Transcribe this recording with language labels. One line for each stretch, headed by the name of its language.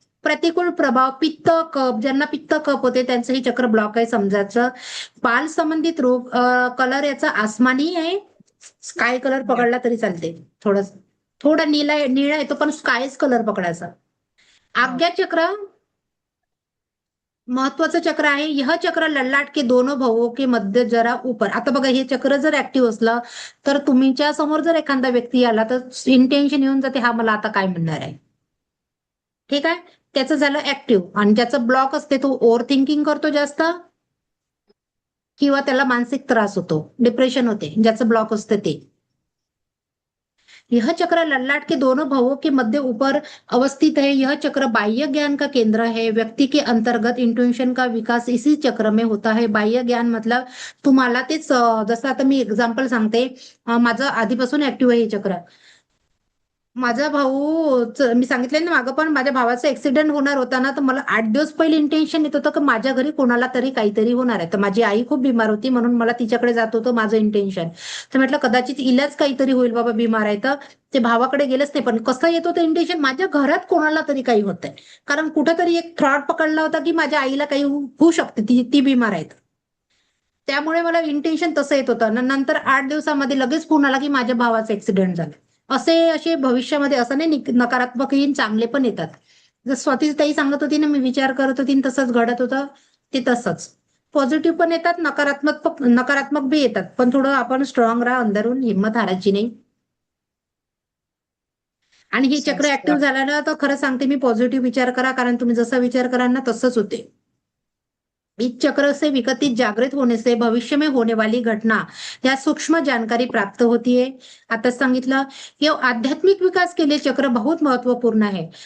Marathi: प्रतिकूल प्रभाव, पित्त कफ, ज्यांना पित्त कफ होते त्यांचं हे चक्र ब्लॉक आहे समजायचं. बाल संबंधित रोग, कलर याचा आसमानी आहे, स्काय कलर पकडला तरी चालते, थोडा निळा येतो पण स्कायच कलर पकडायचा. आज्ञा चक्र महत्वाचं चक्र आहे.
Hindi: यह चक्र ललाट के दोनों भावों के मध्य जरा ऊपर.
Marathi: आता बघा हे चक्र जर ऍक्टिव्ह असलं तर तुमच्या समोर जर एखादा व्यक्ती आला तर इंटेन्शन येऊन जाते, हा मला आता काय म्हणणार आहे. ठीक आहे, त्याचं झालं ऍक्टिव्ह. आणि ज्याचं ब्लॉक असते तो ओव्हर थिंकिंग करतो जास्त, किंवा त्याला मानसिक त्रास होतो, डिप्रेशन होते, ज्याचं ब्लॉक असतं ते.
Hindi: यह चक्र ललाट के दोनों भावों के मध्य ऊपर अवस्थित है. यह चक्र बाह्य ज्ञान का केंद्र है. व्यक्ति के अंतर्गत इंट्युशन का विकास इसी चक्र में होता है.
Marathi: बाह्य ज्ञान मतलब तुम्हाला तेच जसं आता मी एक्झाम्पल सांगते, माझं आधीपासून ऍक्टिव्ह आहे हे चक्र. माझा भाऊ मी सांगितलं ना मागं, पण माझ्या भावाचा ऍक्सिडेंट होणार होता ना, तर मला 8 दिवस पहिले इंटेन्शन येत होतं की माझ्या घरी कोणाला तरी काहीतरी होणार आहे. तर माझी आई खूप बिमार होती म्हणून मला तिच्याकडे जात होतं माझं इंटेन्शन. तर म्हटलं कदाचित इलाच काहीतरी होईल बाबा, बिमार आहे तर ते भावाकडे गेलंच नाही. पण कसं येत होतं इंटेन्शन, माझ्या घरात कोणाला तरी काही होतंय. कारण कुठंतरी एक थ्रॉट पकडला होता की माझ्या आईला काही होऊ शकते, ती बिमार आहे. त्यामुळे मला इंटेन्शन तसं येत होतं. नंतर 8 दिवसामध्ये लगेच फोन आला की माझ्या भावाचा ऍक्सिडेंट झाला. असे भविष्यामध्ये असं नाही, नकारात्मक येईन, चांगले पण येतात. जर स्वाती ताई सांगत होती ना, मी विचार करत होती तसंच घडत होतं, ते तसंच. पॉझिटिव्ह पण येतात, नकारात्मक बी येतात. पण थोडं आपण स्ट्रॉंग राहा, अंदरून हिंमत हारायची नाही. आणि हे चक्र ऍक्टिव्ह झालं ना, तर खरं सांगते मी, पॉझिटिव्ह विचार करा. कारण तुम्ही जसा विचार कराल ना तसंच होते.
Hindi: इस चक्र से विकसित जागृत होने से भविष्य में होने वाली घटना या सूक्ष्म जानकारी प्राप्त होती है.
Marathi: आता सांगितलं की
Hindi: आध्यात्मिक विकास के लिए चक्र बहुत महत्वपूर्ण है.